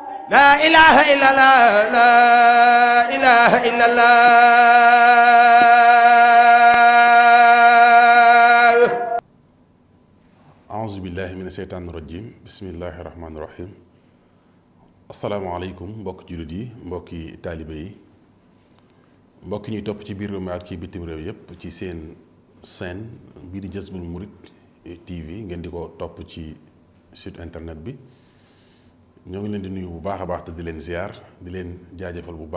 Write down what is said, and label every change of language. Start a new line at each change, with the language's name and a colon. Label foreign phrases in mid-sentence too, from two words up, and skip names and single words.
Arabic: لا إله إلا الله لا إله إلا الله أعوذ بالله من الشيطان الرجيم بسم الله الرحمن الرحيم السلام عليكم
Wolof: mbokk jullit yi mbokki taalibe yi mbokk ñuy topp ci biir réew mi ak ci bitim réew yépp ci seen chaîne bii di Jazboul Mouride TV ngeen di ko topp ci site internet bi ñoo ngi leen di nuyu bu baax a baax te di leen ziar di leen jaajëfal bu